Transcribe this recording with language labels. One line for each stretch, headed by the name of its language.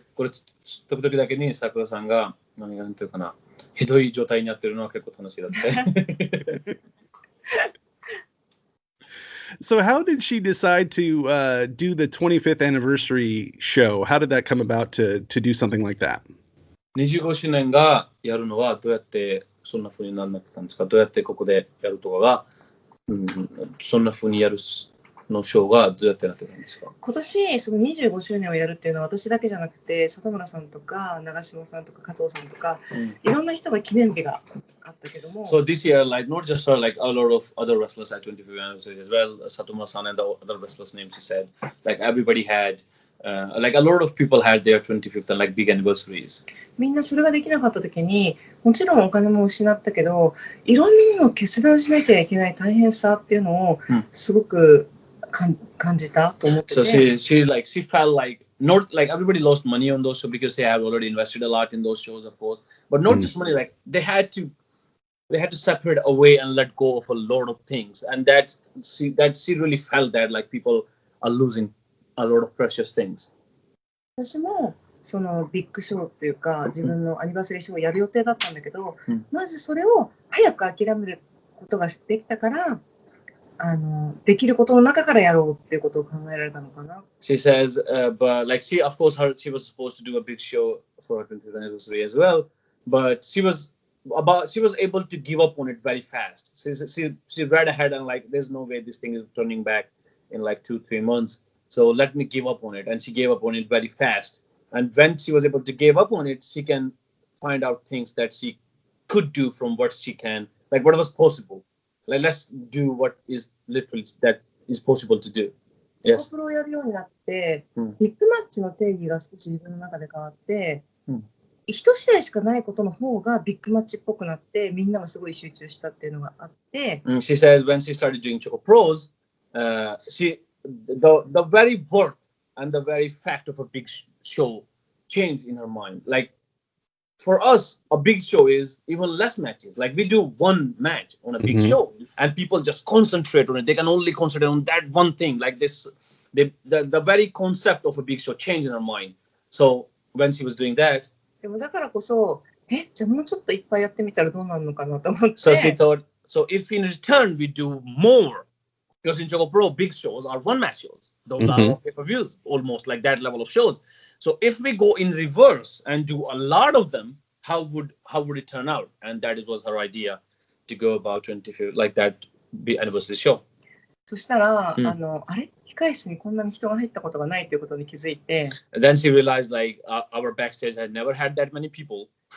Japanese: これ時々だけに桜さんが何がなんていうかな。ひどい状態になってるのは結構楽しいだって。
English: So how did she decide to do the 25th anniversary show? How did that come about to do something like that?
Japanese: 25周年がやるのはどうやってそんな風になってたんですか？どうやってここでやるとかが、そんな風にやるのショーがどうやってなってたんですか？今年その25周年をやるっていうのは私だけじゃなくて里村さんとか長嶋さんとか加藤さんとか、いろんな人が記念日があったけども。
English: So this year, like not just her, like a lot of other wrestlers at 25th anniversary as well. Satomura-san and the other wrestlers' names she said. Like everybody had, like a lot of people had their 25th and like big anniversaries.
Japanese: みんなそれができなかった時に、もちろんお金も失ったけど、いろんなものを決断しなきゃいけない大変さっていうのをすごく感じたと思ってて。
English: So she felt like not like everybody lost money on those shows because they have already invested a lot in those shows, of course. But not just money, like they had to separate away and let go of a lot of things, and that she really felt that like people are losing a lot of precious things.
Japanese: 私もそのビッグショーっていうか自分のアニバーサリーショーをやる予定だったんだけど、まずそれを早く諦めることができたから。できることの中からやろうっていうことを考えられたのかな。
English: She says, but like she was supposed to do a big show for her 25th anniversary as well, but she was able to give up on it very fast. She read ahead and like, there's no way this thing is turning back in like 2-3 months. So let me give up on it, and she gave up on it very fast. And when she was able to give up on it, she can find out things that she could do from what she can, like what was possible. Like let's do what is literally that is possible to do. Yes.
Japanese: ChocPro をやるようになって、ビッグマッチの定義が少し自分の中で変わって、一試合しかないことの方がビッグマッチっぽくなって、みんながすごい集中したっていうのがあって。
English: She says when she started doing ChocoPros, the very worth and the very fact of a big show changed in her mind. Like. For us, a big show is even less matches. Like we do one match on a big show, and people just concentrate on it. They can only concentrate on that one thing. Like this, the very concept of a big show changed in her mind. So when she was doing that,
Japanese: でもだからこそ、じゃあもうちょっといっぱいやってみたらどうなるのかなと思って。
English: So she thought, so if in return we do more, because in ChocOpro big shows are one match shows. Those are pay-per-views, almost like that level of shows. So if we go in reverse and do a lot of them, how would it turn out? And that was her idea to go about 25th, like that anniversary show.
Japanese: そしたら、あれ控室にこんなに人が入ったことがないということに気づいて。
English: And then she realized like our backstage had never had that many people.